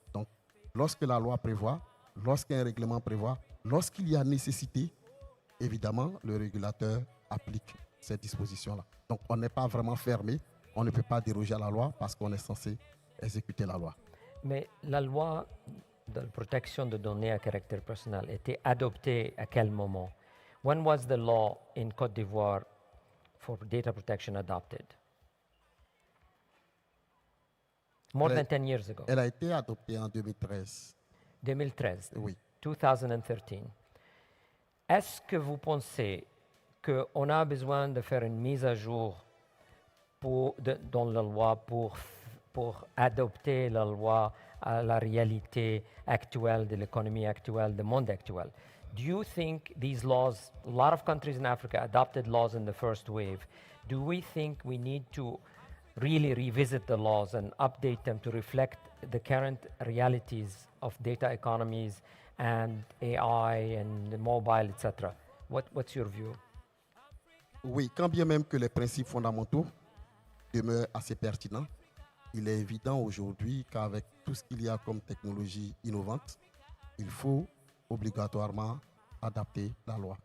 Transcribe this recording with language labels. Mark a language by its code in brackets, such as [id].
[fr] Donc, lorsque la loi prévoit, lorsqu'un règlement prévoit, lorsqu'il y a nécessité, évidemment, le régulateur applique ces dispositions-là. Donc, on n'est pas vraiment fermé, on ne peut pas déroger à la loi parce qu'on est censé exécuter la loi. Mais la loi de protection de données à caractère personnel était adoptée à quel moment? [en] When was the law in Côte d'Ivoire for data protection adopted? More than 10 years ago. [fr] Elle a été adoptée en 2013. 2013. Oui. 2013. Est-ce que vous pensez qu'on a besoin de faire une mise à jour dans la loi pour adopter la loi à la réalité actuelle de l'économie actuelle, du monde actuel? [en] Do you think these laws, a lot of countries in Africa adopted laws in the first wave. Do we think we need to really revisit the laws and update them to reflect the current realities of data economies and AI and mobile, etc.? What's your view? [fr] Oui, quand bien même que les principes fondamentaux demeurent assez pertinents, il est évident aujourd'hui qu'avec tout ce qu'il y a comme technologie innovante, il faut obligatoirement adapter la loi.